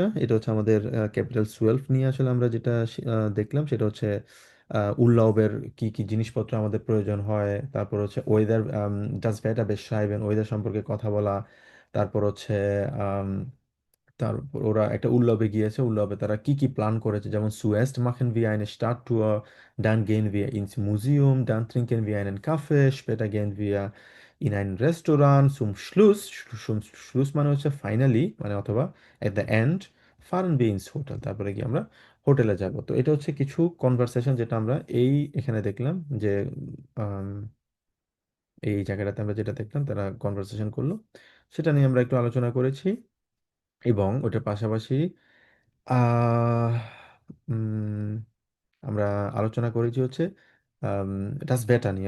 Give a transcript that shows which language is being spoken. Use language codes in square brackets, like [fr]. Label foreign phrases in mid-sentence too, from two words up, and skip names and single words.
[bn] এটা হচ্ছে আমাদের ক্যাপিটাল 12 নিয়ে আসলে আমরা যেটা দেখলাম সেটা হচ্ছে উরলাউবের কি কি জিনিসপত্র আমাদের প্রয়োজন হয়। তারপর হচ্ছে ওয়েদার, [de] das Wetter beschreiben, [bn] ওয়েদার সম্পর্কে কথা বলা। তারপর হচ্ছে তারপর ওরা একটা উল্লবে গিয়েছে, উল্লবে তারা কি কি প্ল্যান করেছে, যেমন সুয়েস্ট [de] machen wir eine Stadttour, dann gehen wir ins Museum, dann trinken wir einen Kaffee, später gehen wir in ein Restaurant, zum Schluss [bn] মানে হচ্ছে ফাইনালি, মানে অথবা [en] at the end [de] fahren wir ins Hotel, [bn] তারপরে কি আমরা হোটেলে যাব। তো এটা হচ্ছে কিছু কনভারসেশন যেটা আমরা এখানে দেখলাম যে আম, এই জায়গাটাতে আমরা যেটা দেখলাম তারা কনভারসেশন করলো, সেটা নিয়ে আমরা একটু আলোচনা করেছি। এবং ওটার পাশাপাশি আহ, উম, আমরা আলোচনা করেছি হচ্ছে [de] das Wetter [bn] নিয়ে।